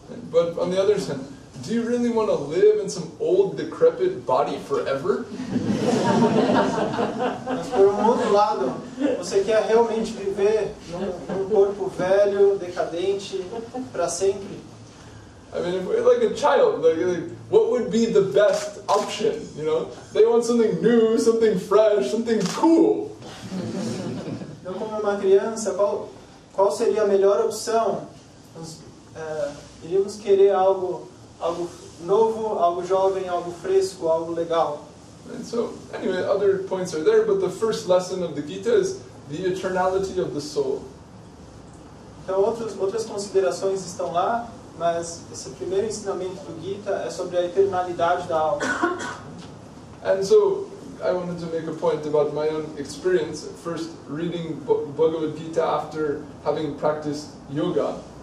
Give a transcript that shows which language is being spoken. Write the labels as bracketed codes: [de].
[en] But on the other hand, do you really want to live in some old, decrepit body forever? [pt] Mas por outro lado, você quer realmente viver num corpo velho, decadente, para sempre? [en] I mean, if we're like a child, like, what would be the best option? They want something new, something fresh, something cool. [pt] Então, como uma criança, qual seria a melhor opção? Nós iríamos querer algo novo, algo jovem, algo fresco, algo legal. [en] And so, anyway, other points are there, but the first lesson of the Gita is the eternality of the soul. [pt] Então, outras considerações estão lá, mas esse primeiro ensinamento do Gita é sobre a eternalidade da alma. [en] And so, I wanted to make a point about my own experience, first reading Bhagavad Gita after having practiced yoga.